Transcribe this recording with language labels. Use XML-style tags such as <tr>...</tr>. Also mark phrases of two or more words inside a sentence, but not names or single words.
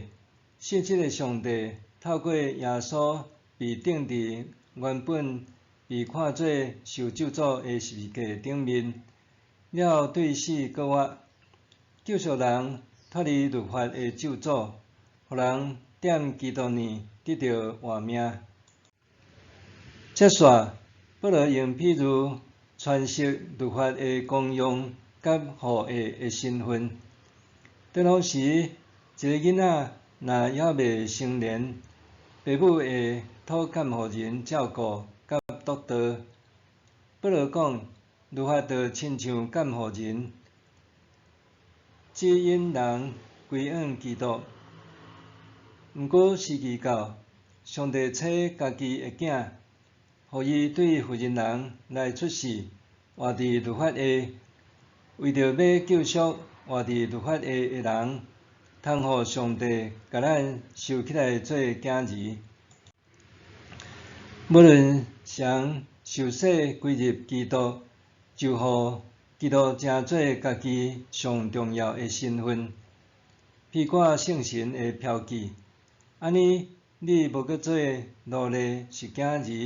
<nan>信实的上帝透过耶稣被钉伫原本被看作受咒诅的十字架顶面，了对死搁活，救赎人脱离律法的咒诅，互人踮基督里得到活命。接续，保罗用譬如传授律法的功用甲护卫的身份。当当时，一个囡仔若还未成年，父母会托监护人照顾甲督导。保罗讲，律法就亲像监护人，指引人归向基督。毋过时期到，上帝找家己的囝，互伊对负责人来出世，活伫律法下，为着要救赎活伫律法下的人，通互上帝甲咱收起来做囝儿。无论谁受洗归入基督，就互基督成做家己上重要的身份，披挂圣神的标记。安尼，你无搁做奴隶，是囝儿。</nan>